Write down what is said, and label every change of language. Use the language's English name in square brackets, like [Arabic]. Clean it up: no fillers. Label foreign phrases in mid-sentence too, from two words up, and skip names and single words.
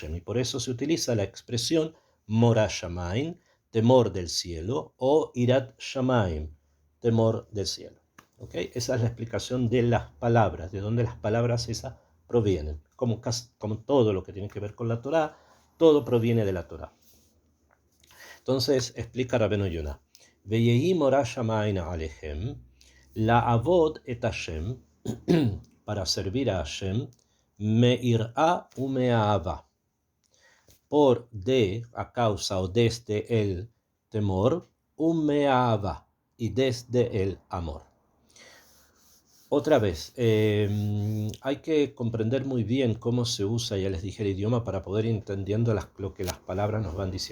[Spanish] Y por eso se utiliza la expresión [Hebrew] מורא שמים, [Spanish] temor del cielo, o [Hebrew] יראת שמים, [Spanish] temor del cielo. ¿Okay? Esa es la explicación de las palabras, de dónde las palabras esas provienen. Como todo lo que tiene que ver con la Torá, todo proviene de la Torá. Entonces explica Rabbeinu Yonah, [Hebrew] ויהי מורא שמים עליכם לעבוד את השם, [Spanish] para servir a Hashem, [Hebrew] מיראה ומאהבה, [Spanish] a causa o desde el temor, [Hebrew] ומאהבה, [Spanish] y desde el amor. Otra vez, hay que comprender muy bien cómo se usa, ya les dije, el idioma para poder ir entendiendo lo que las palabras nos van diciendo.